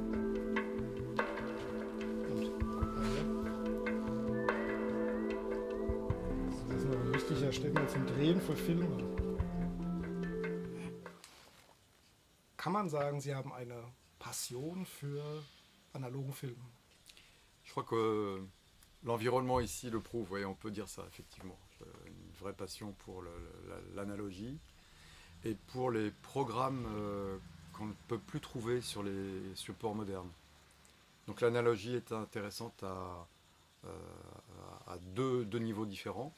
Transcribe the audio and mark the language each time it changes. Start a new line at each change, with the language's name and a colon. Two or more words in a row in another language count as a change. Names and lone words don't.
German: Das ist noch ein richtiger Ständer zum Drehen für Filme. Kann man sagen, Sie haben eine Passion für analogen Film?
French: Je crois que l'environnement ici le prouve, ouais, on peut dire ça, effectivement. Une vraie passion pour l'analogie et pour les programmes qu'on ne peut plus trouver sur les supports modernes. Donc l'analogie est intéressante à deux niveaux différents.